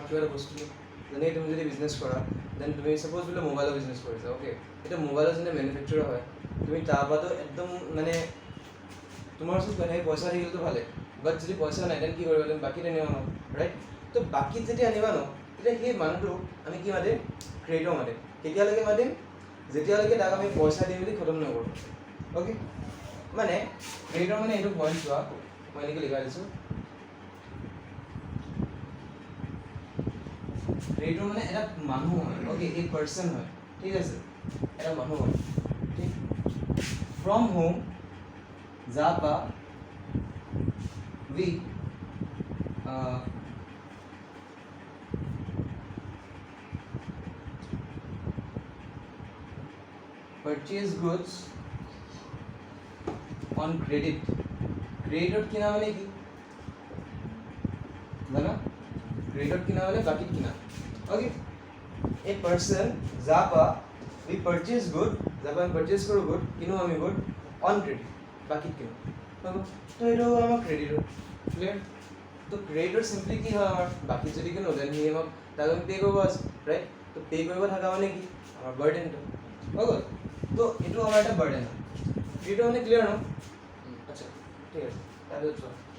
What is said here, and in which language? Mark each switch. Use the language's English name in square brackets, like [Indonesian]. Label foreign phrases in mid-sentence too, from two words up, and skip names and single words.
[Assamese] কিবা এটা বস্তু যেনেকৈ তুমি যদি বিজনেছ কৰা দেন তুমি ছাপ'জ বোলে মোবাইলৰ বিজনেছ কৰিছা অ'কে এতিয়া মোবাইলৰ যোনটো মেনুফেকচাৰ হয় তুমি তাৰ পৰাতো একদম মানে তোমাৰ ওচৰত সেই পইচা থাকিলেতো ভালে বাট যদি পইচা নাই দেন কি কৰিবা তুমি বাকীত আনিবা ন ৰাইট তো বাকীত যেতিয়া আনিবা ন তেতিয়া সেই মানুহটোক আমি কি মাতিম ক্ৰেডিটৰ মাতিম কেতিয়ালৈকে মাতিম যেতিয়ালৈকে তাক আমি পইচা দি মেলি খতম নকৰোঁ অ'কে মানে ক্ৰেডিটৰ মানে এইটো পইণ্ট চোৱা মই এনেকৈ লিখাই দিছোঁ ক্ৰেডিটৰ মানে এটা মানুহ হয় অ'কে এই পাৰ্চন হয় ঠিক আছে এটা মানুহ হয় ঠিক [English] from home [Assamese] যাৰ পৰা [English] we purchase goods on credit [Assamese] ক্ৰেডিটত কিনা মানে কি জানা ক্ৰেডিটত কিনা মানে বাকীত কিনা অ'কে এই পাৰ্চন যাৰ পৰা [English] we purchase good [Assamese] যাৰ পৰা আমি পাৰ্চেজ কৰোঁ গুড কিনো আমি [English] good on credit [Assamese] বাকীত কিনো তো এইটো হ'ল আমাৰ ক্ৰেডিটৰ ক্লিয়াৰ তো ক্ৰেডিটৰ সিম্পলি কি হয় আমাৰ বাকি যদি কোনো [English] then he [Assamese] আমাক তাক আমি পে কৰিব আছে ৰাইট তো পে কৰিব থাকা মানে কি আমাৰ বাৰ্ডেনটো হৈ গ'ল তো এইটো আমাৰ এটা বাৰ্ডেন হয় এইটো মানে ক্লিয়াৰ ন আচ্ছা ঠিক আছে তাৰপিছত চোৱা